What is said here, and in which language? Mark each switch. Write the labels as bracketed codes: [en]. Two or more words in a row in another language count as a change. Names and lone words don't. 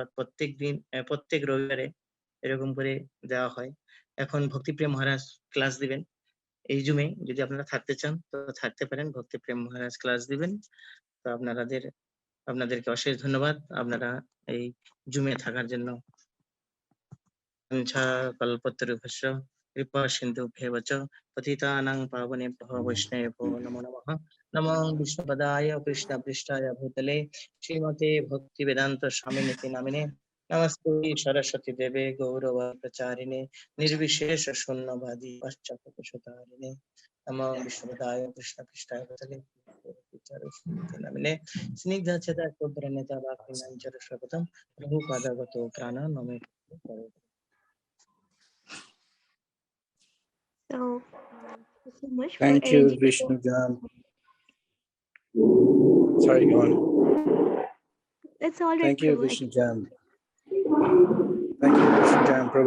[bn] প্রত্যেক দিন প্রত্যেক রবিবারে এরকম করে দেওয়া হয়। এখন ভক্তিপ্রিয় মহারাজ ক্লাস দিবেন এই জুমে। যদি আপনারা থাকতে চান তো থাকতে পারেন, ভক্তিপ্রিয় মহারাজ ক্লাস দিবেন। তো আপনাদেরকে অশেষ ধন্যবাদ আপনারা এই জুমে থাকার জন্য। [sa] কল্পতরুভ্যশ্চ কৃপা সিন্ধুভ্যেব চ পতিতানাং পাবনেভ্যো বৈষ্ণবেভ্যো নমো নমঃ। নমো বিষ্ণুপদায় কৃষ্ণপৃষ্ঠায় ভূতলে শ্রীমতে ভক্তিবেদান্ত স্বামিনিতি নামিনে। নমস্তে সরস্বতী দেবে গৌরবপ্রচারিণে নির্বিশেষ শূন্যবাদী পাশ্চাত্যপশুতারিণে। নমো বিষ্ণুপদায় কৃষ্ণপৃষ্ঠায় ভূতলে নামিনে স্নিগ্ধচেতা প্রণেতা বাক্যঞ্চর স্বগতম প্রভুপাদাগত প্রাণ নমে। [en] So, thank you so much for Thank you, arranging Vishnu this. Jan. Sorry, go on. It's all right, Thank you, Prabhu. Vishnu Jan. Thank you, Vishnu Jan, Prabhu.